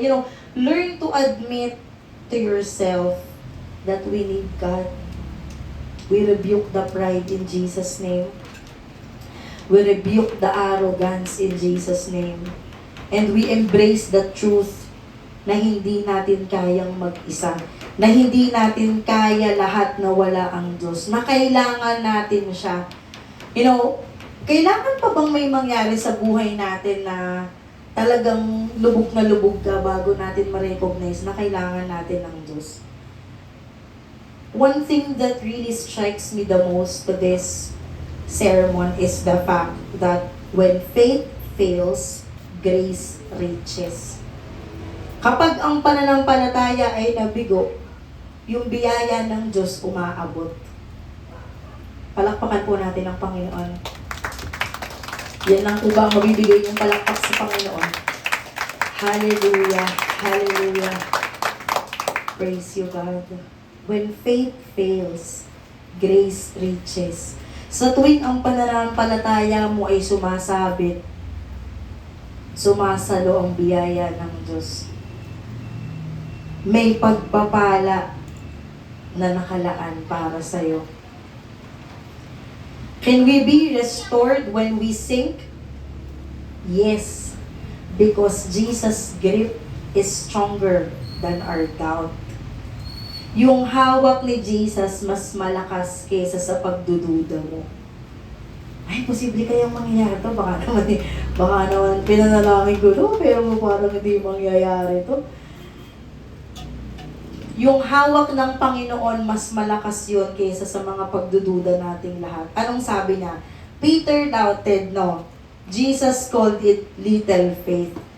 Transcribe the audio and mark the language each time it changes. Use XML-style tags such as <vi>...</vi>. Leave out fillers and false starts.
<en>You know, learn to admit to yourself that we need God. We rebuke the pride in Jesus' name. We rebuke the arrogance in Jesus' name. And we embrace the truth</en> <tl>na hindi natin kayang mag-isa. Na hindi natin kaya lahat na wala ang Diyos. Na kailangan natin siya.</tl> <en>You know,</en> <tl>kailangan pa bang may mangyari sa buhay natin na talagang lubog na lubog ka bago natin ma-recognize na kailangan natin ng Diyos?</tl> <en>One thing that really strikes me the most to this sermon is the fact that when faith fails, grace reaches.</en> <tl>Kapag ang pananampalataya ay nabigo, yung biyaya ng Diyos umaabot. Palakpakan po natin ang Panginoon. Yan lang po ba ang mabibigay yung palakpak sa Panginoon?</tl> <en>Hallelujah! Hallelujah! Praise you, God. When faith fails, grace reaches.</en> <tl>Sa tuwing ang pananampalataya mo ay sumasabit, sumasalo ang biyaya ng Diyos. May pagpapala na nakalaan para sa'yo.</tl> <en>Can we be restored when we sink? Yes, because Jesus' grip is stronger than our doubt.</en> <tl>Yung hawak ni Jesus mas malakas kaysa sa pagdududa mo. Ay, posible kayang mangyayari to. Baka naman pinanalangin ko to, pero parang hindi mangyayari to. Yung hawak ng Panginoon, mas malakas yun kaysa sa mga pagdududa nating lahat. Anong sabi niya?</tl> <en>Peter doubted,</en> <tl>no.</tl> <en>Jesus called it little faith.</en>